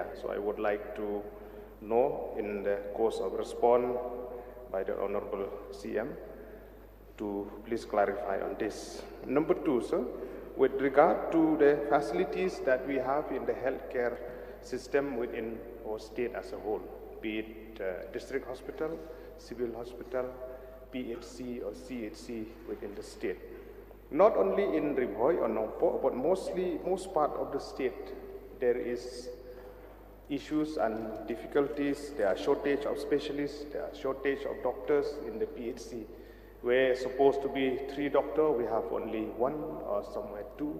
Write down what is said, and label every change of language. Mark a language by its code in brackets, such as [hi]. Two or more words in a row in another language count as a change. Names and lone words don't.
[en] So I would like to know in the course of response by the Honorable CM to please clarify on this. Number 2, sir, with regard to the facilities that we have in the healthcare system within our state as a whole, be it district hospital, civil hospital, PHC or CHC within the state. Not only in Riphoi or Nongpo, but most part of the state, there is issues and difficulties. There are shortage of specialists, there are shortage of doctors in the PHC. Where supposed to be 3 doctors, we have only 1 or somewhere 2.